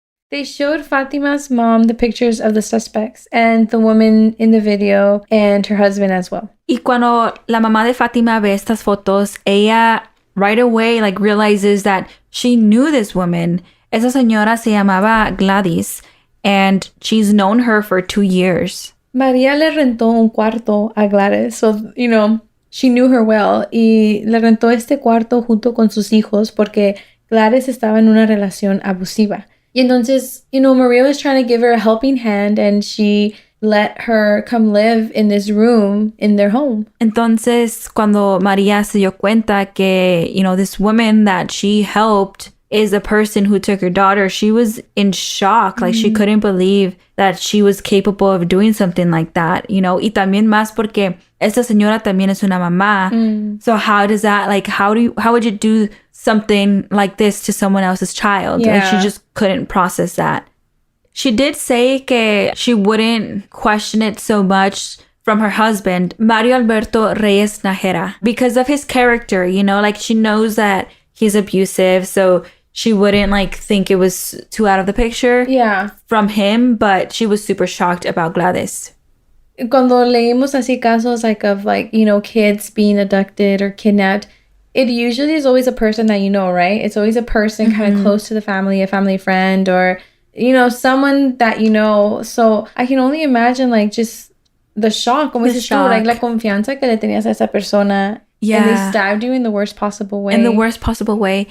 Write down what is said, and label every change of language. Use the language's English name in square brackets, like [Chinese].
[English] They showed Fatima's mom the pictures of the suspects and the woman in the video and her husband as well. [Spanish] Y cuando la mamá de Fátima ve estas fotos, ella [English] right away realizes that she knew this woman. [Spanish] Esa señora se llamaba Gladys, [English] and she's known her for 2 years. [Spanish] María le rentó un cuarto a Gladys, [English] so, she knew her well, [Spanish] y le rentó este cuarto junto con sus hijos porque Gladys estaba en una relación abusiva. Y entonces, [English] Maria was trying to give her a helping hand, and she let her come live in this room in their home. [Spanish] Entonces, cuando María se dio cuenta que, [English] this woman that she helped is the person who took her daughter, she was in shock. Like, she couldn't believe that she was capable of doing something like that, [Spanish] Y también más porque esta señora también es una mamá. [English] So how does that, how would you do something like this to someone else's child? Yeah. She just couldn't process that. She did say que she wouldn't question it so much from her husband, Mario Alberto Reyes Nájera, because of his character, she knows that he's abusive, so she wouldn't think it was too out of the picture from him, but she was super shocked about Gladys. [Spanish] Cuando leímos así casos [English] of kids being abducted or kidnapped, it usually is always a person that right? It's always a person kind of close to the family, a family friend, or, someone that So I can only imagine, just the shock. [Spanish] Como dices tú, la confianza que le tenías a esa persona. [English] Yeah. And they stabbed you in the worst possible way. In the worst possible way.